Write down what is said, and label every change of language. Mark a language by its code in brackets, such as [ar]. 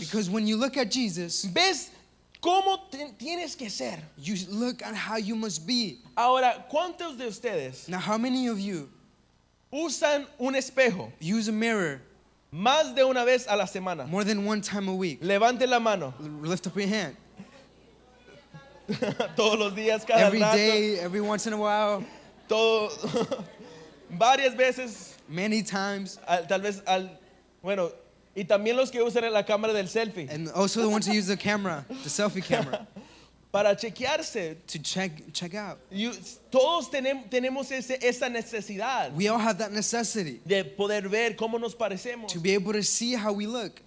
[en] Because when you look at Jesus, [es] ves cómo tienes que ser. [en] you look at how you must be. [es] Ahora, ¿cuántos de ustedes [en] Now, how many of you [es] usan un espejo [en] use a mirror [es] más de una vez a la semana? [en] more than one time a week? [es] Levante la mano. [en] Lift up your hand. [es] Todos los días, cada [en] Every [es] rato. [en] day, every once in a while, [es] Todo, varias veces, [en] many times. [es] tal vez bueno, y también los que usan la cámara del selfie [en] And also the ones who use the camera, the selfie camera, [es] para chequearse. [en] to check out. [es] Todos tenemos esa necesidad [en] We all have that necessity [es] de poder ver cómo nos parecemos, [en] to be able to see how we look.